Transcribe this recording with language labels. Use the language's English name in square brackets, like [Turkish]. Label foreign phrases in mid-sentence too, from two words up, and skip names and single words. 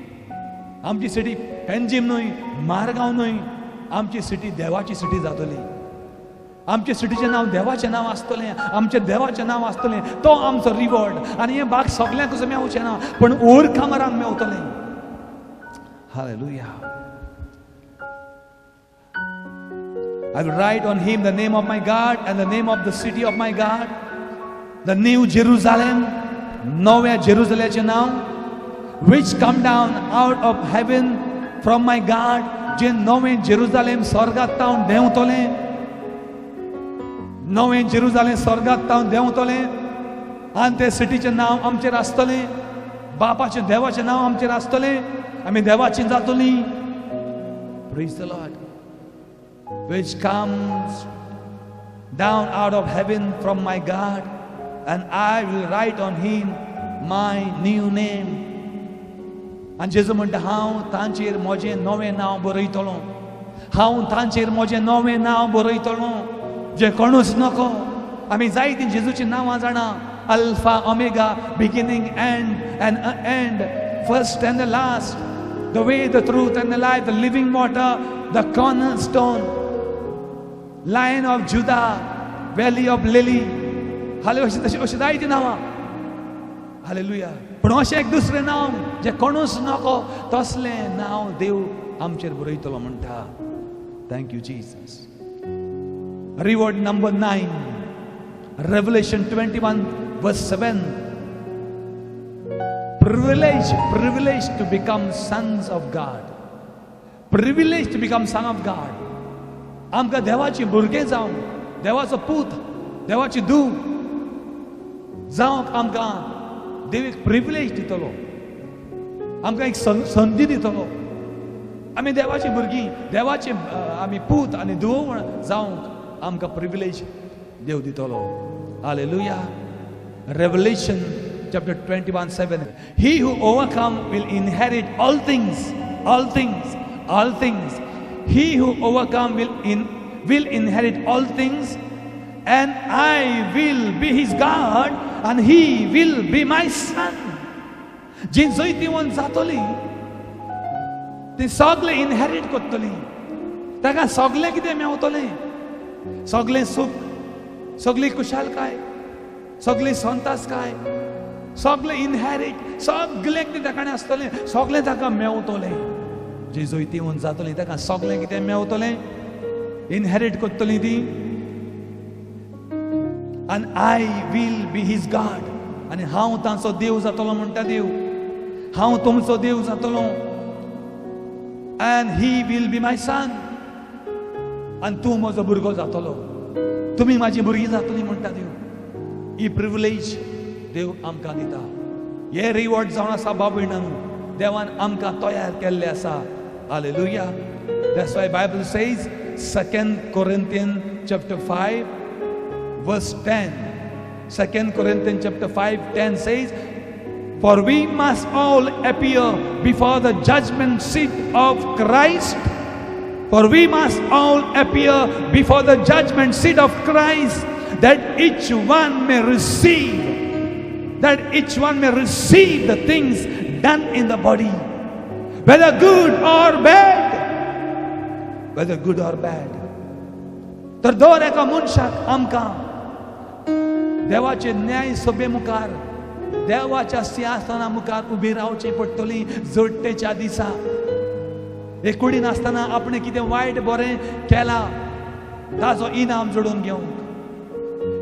[Konkani] आमची सिटी पेन्जीम न्हय, मारगांव न्हय, आमची सिटी देवाची सिटी जातली. आमचे सिटीचें नांव देवाचें नांव आसतलें, आमचें देवाचें नांव आसतलें. तो आमचो रिवॉर्ड. आनी हें भाग सगल्यांक मेवचें ना, पण ओव्हरकमरांक मेवतलें. हालेलुया. [English] I will write on him the name of my God and the name of the city of my God, the new Jerusalem, [Konkani] नव्या जेरुसलेमाचें नांव, [English] which come down out of heaven from my God, [Konkani] जे नवें जेरुसलेम स्वर्गांतावन देंवतलें. नवें जेरुसलेम स्वर्गांतावन देंवतलें आनी ते सिटीचें नांव आमचेर आसतलें. बापाचें देवाचें नांव आमचेर आसतलें. आमी देवाचीं जातलीं. [English] Praise the Lord. Which comes down out of heaven from my God, and I will write on him my new name. [Konkani] आनी जेजू म्हणटा हांव तांचेर म्हजें नवें नांव बरयतलो. हांव तांचेर म्हजें नवें नांव बरयतलो जें कोणूच नको. आमी जायतीं जेजूचीं नांवां जाणा. [English] Alpha Omega, beginning and first and the last, the way, the truth and the life, the living water, the cornerstone, Lion of Judah, Valley of Lily. [Konkani] हालेलुया. अशीं जायतीं नांवां. हालेलुया. पण अशें एक दुसरें नांव जें कोणूच नको, तसलें नांव देव आमचेर बरयतलो म्हणटा. [English] Thank you Jesus. Reward number 9, Revelation 21 verse 7. Privilege to become sons of God. Privilege to become son of God. [Konkani] आमकां देवाची भुरगें जावं, देवाचो पूत, देवाची धूव जावंक आमकां देव एक प्रिविलेज दितलो. आमकां एक संदी दितलो. आमी देवाची भुरगीं, देवाचे आमी पूत आनी धूव जावंक आमकां प्रिविलेज देव दितलो. [English] Hallelujah. Revelation chapter 21:7. He who overcome will inherit all things, all things, all things. He who overcome will inherit all things, and I will be his God, and he will be my son. [Konkani] जी जैती वन जातली ती सगळे इनहेरिट करतली. ताका सगळे कितें मेवतलें. सगळें सूख, सगळी कुशालकाय, सगळी संतासकाय, सगळें इनहेरिट, सगळें कितें ताका आसतलें, सगळें ताका मेवतलें. जी जैती वन जातली ताका सगळें कितें मेवतलें, इनहेरिट करतली ती. [English] And I will be his God. [Konkani] आनी हांव तांचो देव जातलो म्हणटा देव. हांव तुमचो देव जातलो. [English] And he will be my son. [Konkani] आनी तूं म्हजो भुरगो जातलो. तुमी म्हाजी भुरगीं जातलीं म्हणटा देव. ही प्रिविलेज देव आमकां दिता. हे रिवॉर्ड जावन आसा बाबळीणांनी देवान आमकां तयार केल्ले आसा. [English] Hallelujah. That's why Bible says 2 Corinthians chapter 5 verse 10. 2 Corinthians chapter 5:10 says, for we must all appear before the judgment seat of Christ. For we must all appear before the judgment seat of Christ, that each one may receive the things done in the body, whether good or bad. Whether good or bad. [Konkani] तर दर एका मनशाक आमकां देवाचे न्याय सभे मुखार, देवाच्या सिंहासना मुखार उबी रावचें पडटली जोडटेच्या दिसा. हे कुडीन आसतना आपणें कितें वायट बरें केलां ताचो इनाम जोडून घेवंक.